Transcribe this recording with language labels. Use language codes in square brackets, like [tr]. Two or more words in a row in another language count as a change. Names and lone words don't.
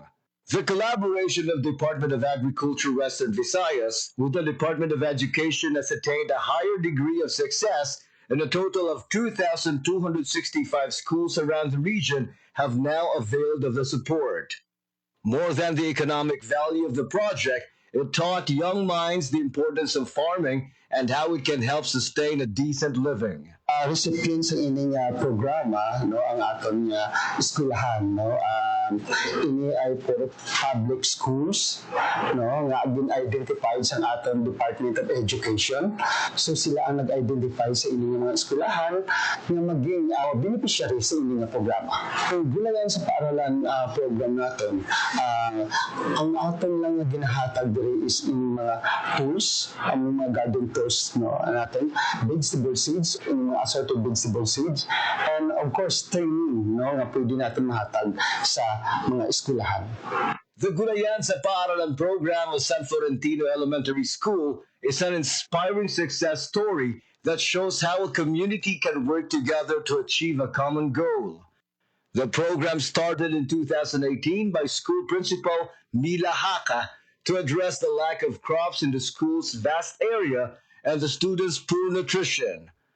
[en] The collaboration of Department of Agriculture Western Visayas with the Department of Education has attained a higher degree of success, and a total of 2,265 schools around the region have now availed of the support. More than the economic value of the project, it taught young minds the importance of farming and how it can help sustain a decent living. [hil] Recipients ng ining programa no ang aton eskwelahan no ini ay [en] for public schools [hil] no nga identified sa aton Department of Education. So sila ang nag-identify sa ining mga eskwelahan nga maging beneficiary sa ining programa. Ang Gulayan sa Paaralan program naton ang aton lang nga ginahatag diri is in mga tools, ang mga [en] garden tools [hil] no natin, [en] vegetable seeds, assorted vegetable seeds, and of course training [hil] no nga pwede natin mahatag sa mga eskwelahan. [en] The Gulayan sa Paaralan program of San Florentino Elementary School is an inspiring success story that shows how a community can work together to achieve a common goal. The program started in 2018 by school principal Mila Haka to address the lack of crops in the school's vast area and the students' poor nutrition.